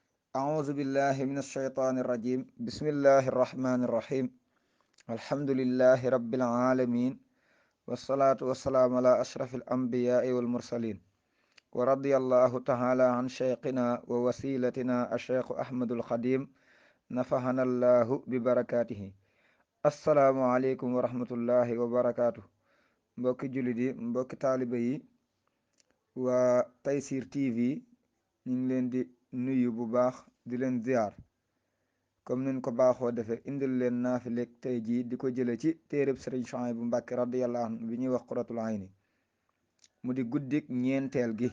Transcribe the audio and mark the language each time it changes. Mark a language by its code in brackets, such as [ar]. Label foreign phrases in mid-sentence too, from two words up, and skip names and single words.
[ar] أعوذ بالله من الشيطان الرجيم بسم الله الرحمن الرحيم الحمد لله رب العالمين والصلاة والسلام على أشرف الأنبياء والمرسلين ورضي الله تعالى عن شيخنا ووسيلتنا الشيخ أحمد الخديم نفعنا الله ببركاته السلام عليكم ورحمة الله وبركاته [wo] mbokki jullit yi mbokki taaliba yi waa Tayssir TV ñu ngi leen di nuyu bu baax di leen ziar comme nin ko baaxoo defee indil leen naafileeg tey jii di ko jële ci téereb Sëriñ Suhaybu Mbàkke [ar] رضي الله عنه [wo] bi ñuy wax Qurratul Ayni mu di guddik ñeenteel gi.